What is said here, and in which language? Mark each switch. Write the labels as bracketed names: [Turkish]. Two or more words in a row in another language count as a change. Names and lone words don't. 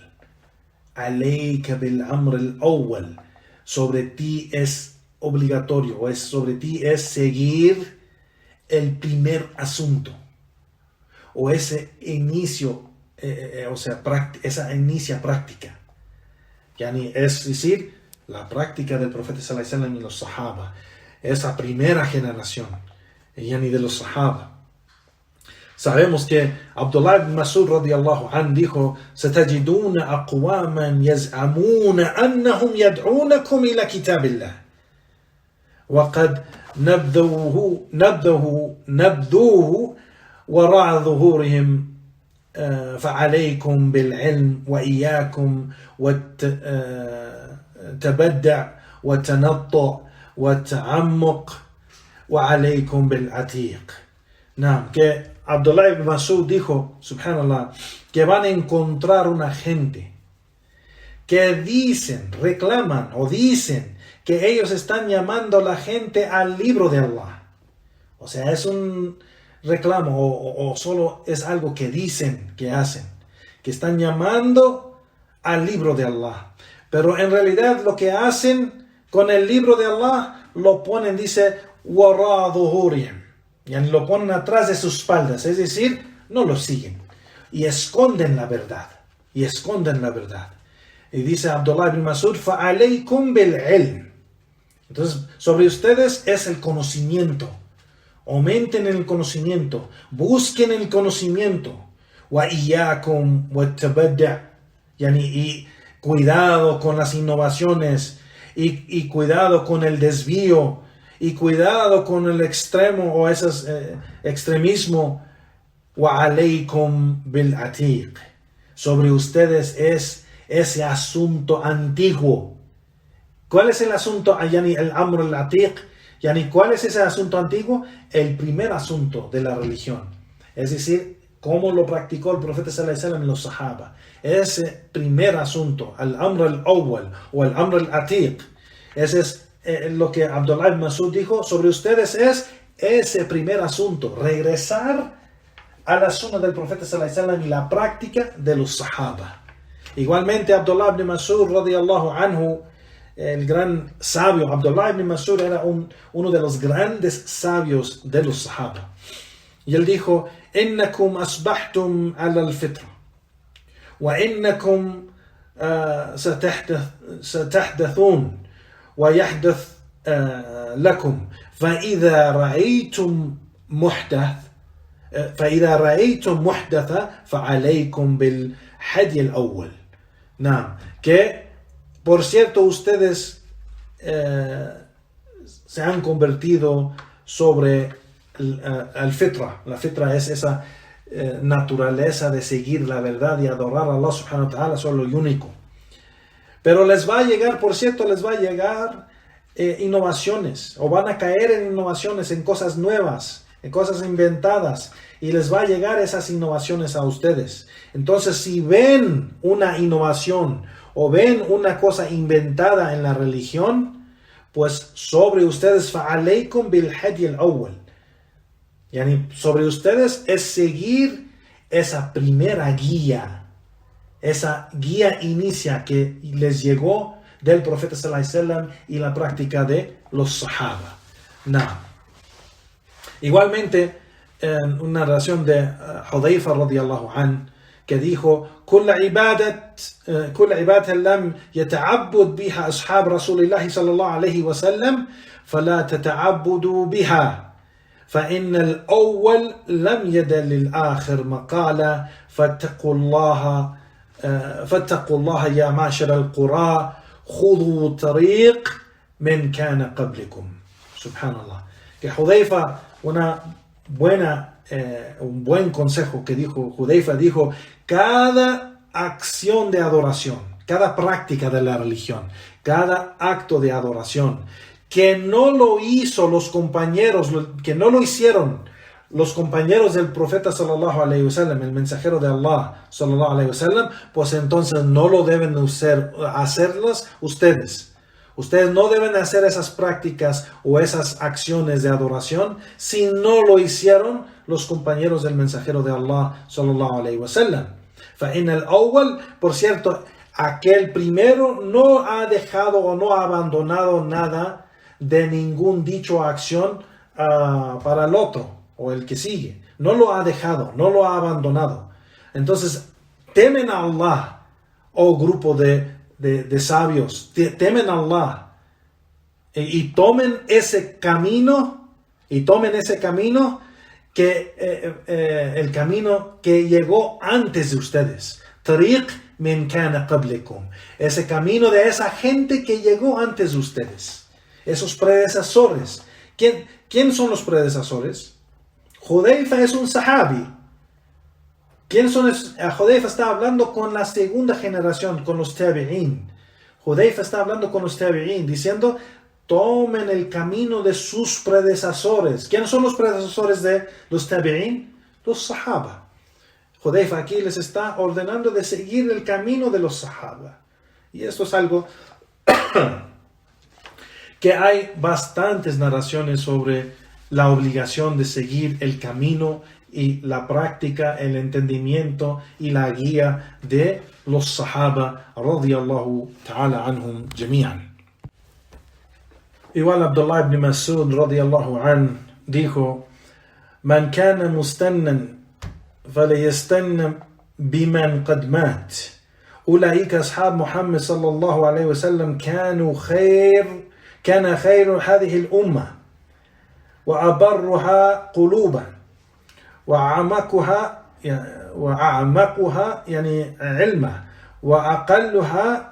[Arabic] عليك بالأمر الأول. [Spanish] Sobre ti es obligatorio, o sobre ti es seguir el primer asunto, o ese inicio, esa inicia práctica. Yani, es decir, la práctica del profeta [Arabic] صلى الله عليه وسلم [Spanish] y los sahaba, esa primera generación, yani de los sahaba. Sabemos que Abdullah ibn Mas'ud [Arabic] رضي الله عنه dijo, سَتَجِدُونَ أَقْوَامًا يَزْعَمُونَ أَنَّهُمْ يَدْعُونَكُمْ إِلَى كِتَابِ اللَّهِ وقد نبذوه وراء ظهورهم فعليكم بالعلم وإياكم والتبدع والتنطع والتعمق وعليكم بالعتيق. [Spanish] Naam, que Abdullah ibn Mas'ud dijo, subhanallah, que van a encontrar una gente que dicen, reclaman o dicen que ellos están llamando a la gente al libro de Allah. O sea, es un reclamo o solo es algo que dicen, que hacen, que están llamando al libro de Allah. Pero en realidad lo que hacen con el libro de Allah lo ponen, dice, [Arabic] وراء ظهورهم, [Spanish] y lo ponen atrás de sus espaldas, es decir, no lo siguen y esconden la verdad. Y dice Abdullah ibn Mas'ud, [Arabic] فعليكم بالعلم. [Spanish] Entonces, sobre ustedes es el conocimiento. Aumenten el conocimiento, busquen el conocimiento. [Arabic] وإياكم والتبدع, [Spanish] y cuidado con las innovaciones, y cuidado con el desvío, y cuidado con el extremo o ese extremismo. [Arabic] وعليكم بالعتيق. [Spanish] Sobre ustedes es ese asunto antiguo. ¿Cuál es el asunto? El [Arabic] أمر العتيق. [Spanish] ¿Cuál es ese asunto antiguo? El primer asunto de la religión. Es decir, cómo lo practicó el profeta [Arabic] صلى الله عليه وسلم [Spanish] y los sahaba. Ese primer asunto, [Arabic] الأمر الأول o الأمر العتيق. [Spanish] Ese es lo que Abdullah ibn Mas'ud dijo. Sobre ustedes es ese primer asunto. Regresar a la sunna del profeta [Arabic] صلى الله عليه وسلم [Spanish] y la práctica de los sahaba. Igualmente Abdullah ibn Mas'ud [Arabic] رضي الله عنه, [Spanish] el gran sabio Abdullah ibn Mas'ud era uno de los grandes sabios de los sahaba. Y él dijo, [Arabic] إنكم أصبحتم على الفطرة وإنكم ستحدثون ويحدث لكم فإذا رأيتم محدثة فعليكم بالهدي الأول. [Spanish] Que por cierto ustedes se han convertido sobre el fitra. La fitra es esa naturaleza de seguir la verdad y adorar a Allah subhanahu wa ta'ala solo y único. Pero les va a llegar innovaciones, o van a caer en innovaciones, en cosas nuevas, en cosas inventadas, y les va a llegar esas innovaciones a ustedes. Entonces, si ven una innovación o ven una cosa inventada en la religión, pues sobre ustedes [Arabic] فعليكم بالهدي الأول. [Spanish] Sobre ustedes es seguir esa primera guía, esa guía inicia que les llegó del profeta [Arabic] صلى الله عليه وسلم [Spanish] y la práctica de los sahaba. Igualmente, en una narración de Hudayfa [Arabic] رضي الله عنه, [Spanish] que dijo, [Arabic] كل عبادة لم يتعبد بها أصحاب رسول الله صلى الله عليه وسلم فلا تتعبدوا بها فإن الأول لم يدل للآخر مقالا فاتقوا الله يا معشر القرى خذوا طريق من كان قبلكم. Subhanallah. [Spanish] Que Hudayfa, un buen consejo que dijo Hudayfa, dijo, cada acción de adoración, cada práctica de la religión, cada acto de adoración que no lo hicieron los compañeros del profeta [Arabic] صلى الله عليه وسلم, [Spanish] el mensajero de Allah [Arabic] صلى الله عليه وسلم, [Spanish] pues entonces no lo deben hacerlas ustedes. Ustedes no deben hacer esas prácticas o esas acciones de adoración si no lo hicieron los compañeros del mensajero de Allah [Arabic] صلى الله عليه وسلم. فإن الأول, [Spanish] por cierto, aquel primero no ha dejado o no ha abandonado nada de ningún dicho o acción para el otro o el que sigue. No lo ha dejado, no lo ha abandonado. Entonces, temen a Allah, oh grupo de sabios, temen a Allah y tomen ese camino, que el camino que llegó antes de ustedes. [Arabic] طريق من كان قبلكم. [Spanish] Ese camino de esa gente que llegó antes de ustedes. esos predecesores. ¿Quién son los predecesores? Hudayfa es un sahabi. Hudayfa está hablando con la segunda generación, con los tabi'in. Hudayfa está hablando con los tabi'in, diciendo, tomen el camino de sus predecesores. ¿Quiénes son los predecesores de los tabi'in? Los sahaba. Hudayfa aquí les está ordenando de seguir el camino de los sahaba. Y esto es algo que hay bastantes narraciones sobre la obligación de seguir el camino y la práctica, el entendimiento y la guía de los sahaba [Arabic] رضي الله تعالى عنهم جميعا. Igual Abdullah ibn Mas'ud رضي الله عن dijo: من كان مستنا فليستن بمن قد مات. أولئك أصحاب محمد صلى الله عليه وسلم كان خير هذه الأمة وأبرها قلوبا وأعمقها يعني علما وأقلها